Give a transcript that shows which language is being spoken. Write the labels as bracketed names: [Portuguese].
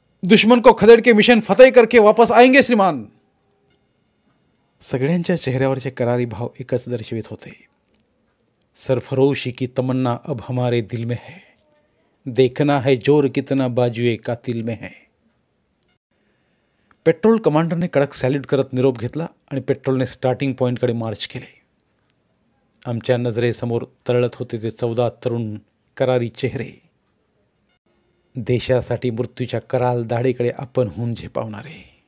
[Hindi] दुश्मन को खदेड़ के मिशन फतेह करके वापस आएंगे श्रीमान. [Marathi] सगळ्यांच्या चेहऱ्यावरचे करारी भाव एकच दर्शवित होते. [Hindi] सरफरोशी की तमन्ना अब हमारे दिल में है, देखना है जोर कितना बाजुए कातिल में है. [Marathi] पेट्रोल कमांडरने कडक सॅल्यूट करत निरोप घेतला आणि पेट्रोलने स्टार्टिंग पॉईंटकडे मार्च केले. आमच्या नजरेसमोर तरळत होते ते 14 तरुण करारी चेहरे, देशासाठी मृत्यूच्या कराल दाढेकडे आपण होऊन झेपावणारे.